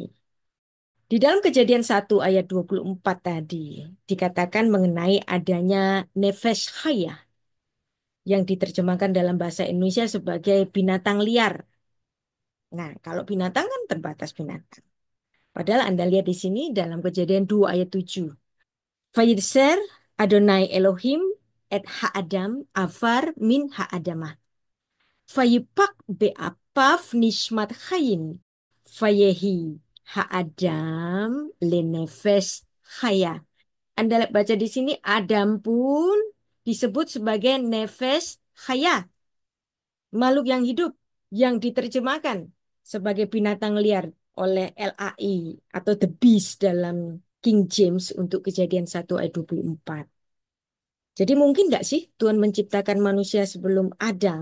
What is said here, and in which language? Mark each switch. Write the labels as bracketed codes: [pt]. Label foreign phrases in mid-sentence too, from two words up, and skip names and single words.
[id] Di dalam Kejadian 1 ayat 24 tadi dikatakan mengenai adanya [he] נפש חיה [id] yang diterjemahkan dalam bahasa Indonesia sebagai binatang liar. Nah, kalau binatang kan terbatas binatang. Padahal Anda lihat di sini dalam Kejadian 2 ayat 7. [he] וייצר אדני אלהים את האדם עפר מן האדמה. וייפח באפיו נשמת חיים. ויהי האדם לנפש חיה. [id] Anda baca di sini Adam pun disebut sebagai [he] נפש חיה. [id] Makhluk yang hidup yang diterjemahkan sebagai binatang liar oleh LAI atau [en] The Beast [id] dalam King James untuk Kejadian 1 ayat 24. Jadi mungkin nggak sih Tuhan menciptakan manusia sebelum Adam?